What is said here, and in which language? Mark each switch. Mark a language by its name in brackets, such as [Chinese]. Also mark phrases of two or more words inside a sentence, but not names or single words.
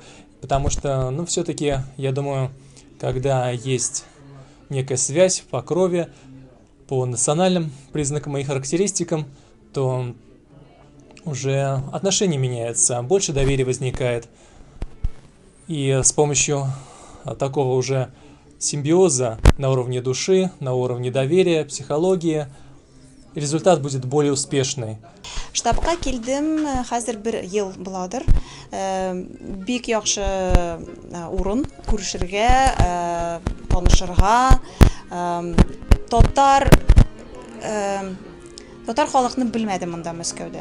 [Russian] Потому что, все-таки, я думаю, когда есть некая связь по крови, по национальным признакам и характеристикам, то уже отношения меняются, больше доверия возникает. И с помощью такого уже симбиоза на уровне души, на уровне доверия, психологии, результат будет более успешный. [Tatar] Штабка келдем, хәзер бер ел буладыр. Бик яхшы урын күрешергә, танышырга. Татар халыкны белмәдем монда Мәскәүдә.